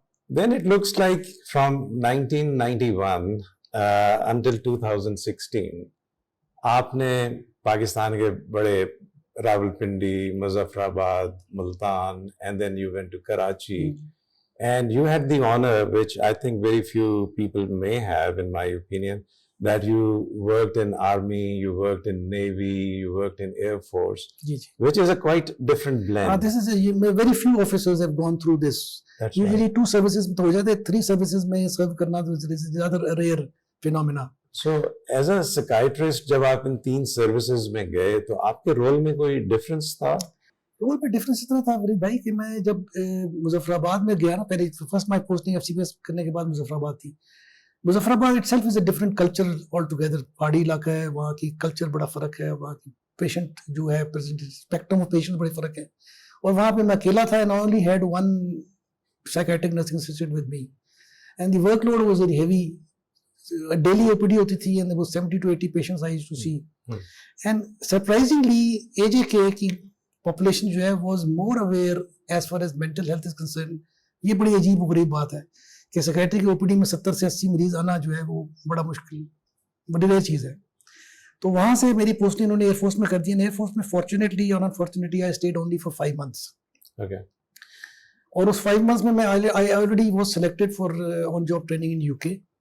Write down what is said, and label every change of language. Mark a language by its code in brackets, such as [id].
[en] Then it looks like from 1991 until 2016 [hi] आपने पाकिस्तान के बड़े [en] Rawalpindi, Muzaffarabad, Multan, and then you went to Karachi, and you had the honor, which I think very few people may have, in my opinion, that you worked in Army, you worked in Navy, you worked in Air Force, which is a quite different blend. This is very few officers have gone through this. That's usually right. [hi] 2 services में तो हो जाते, 3 services में serve करना तो ज़्यादा rare phenomena. [en] So as a psychiatrist [hi] जब आप इन 3 services में गए तो आपके रोल में कोई difference था? रोल में डिफरेंस इतना था मेरे भाई कि मैं जब मुजफ्फराबाद में गया ना, पहले फर्स्ट माई पोस्टिंग FCPS करने के बाद मुजफ्फराबाद थी. Muzaffarabad [en] Itself is a different culture all together. [hi] पहाड़ी इलाका है, वहाँ की कल्चर बड़ा फ़र्क है, वहाँ की पेशेंट जो है स्पेक्ट्रम ऑफ पेशेंट बड़े फ़र्क है. और वहाँ पे मैं अकेला था, [en] And I only had 1 psychiatric nursing assistant with me, and the workload was very heavy. daily OPD [hi] होती थी [en] and there was 70 to 80 patients I used to see. And surprisingly AJK की population जो है was more aware as far as mental health is concerned. [hi] ये बड़ी अजीब और गरीब बात है कि साइकियाट्री की OPD में 70 से 80 मरीज आना जो है वो बड़ा मुश्किल, बड़ी रेयर चीज़ है. तो वहाँ से मेरी पोस्टिंग उन्होंने एयरफोर्स में कर दी. एयरफोर्स में फॉर्चुनेटली और unfortunately [en] I stayed only for 5 months. Okay. [hi] और उस 5 months में मैं [en] I already was selected for on job training in UK.